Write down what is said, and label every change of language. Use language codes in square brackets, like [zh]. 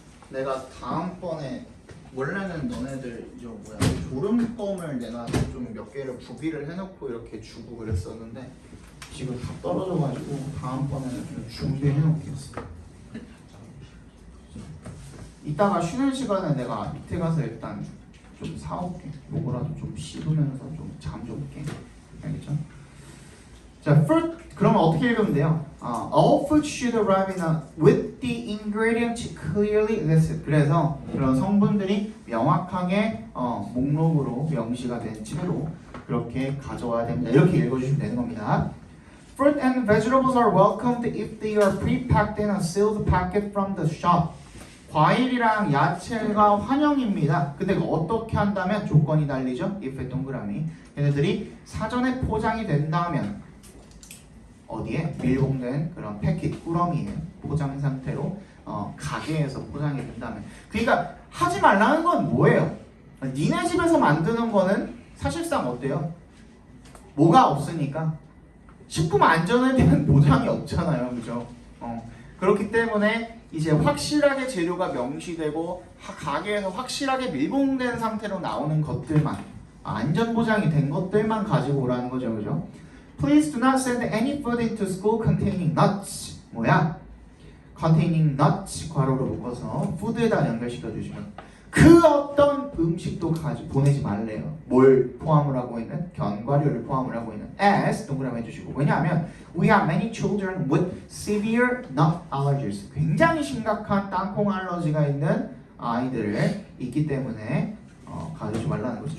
[ko] 내가 다음번에 원래는 너네들 졸음껌을 내가 좀 몇 개를 구비를 해놓고 이렇게 주고 그랬었는데 지금 다 떨어져가지고 다음번에는 좀 준비해놓겠어. 이따가 쉬는 시간에 내가 밑에 가서 일단 좀 사올게. 요거라도 좀 씹으면서 좀 잠 좀 깨. 알겠죠? 자, fruit 그러면 어떻게 읽으면 돼요? [en] All food should arrive with the ingredients clearly listed. [ko] 그래서 그런 성분들이 명확하게 목록으로 명시가 된 채로 그렇게 가져와야 됩니다. 이렇게 읽어주시면 되는 겁니다. [en] Fruit and vegetables are welcomed if they are pre-packed in a sealed packet from the shop. [ko] 과일이랑 야채가 환영입니다. 근데 어떻게 한다면 조건이 달리죠? if에 동그라미. 얘네들이 사전에 포장이 된다면 어디에? 밀봉된 그런 패킷 꾸러미에 포장 상태로 가게에서 포장이 된다면 그러니까 하지 말라는 건 뭐예요? 니네 집에서 만드는 거는 사실상 어때요? 뭐가 없으니까 식품 안전에 대한 보장이 없잖아요. 그죠? 그렇기 때문에 이제 확실하게 재료가 명시되고 가게에서 확실하게 밀봉된 상태로 나오는 것들만 안전 보장이 된 것들만 가지고 오라는 거죠. 그죠? [en] Please do not send any food into school containing nuts. [ko] 뭐야? [en] containing nuts [ko] 괄호로 묶어서 food에다 연결시켜 주시면 그 어떤 음식도 보내지 말래요. 뭘 포함을 하고 있는? 견과류를 포함을 하고 있는 as 동그라미 해주시고 왜냐하면 [en] we have many children with severe nut allergies [ko] 굉장히 심각한 땅콩 알러지가 있는 아이들을 있기 때문에 가지지 말라는 거죠.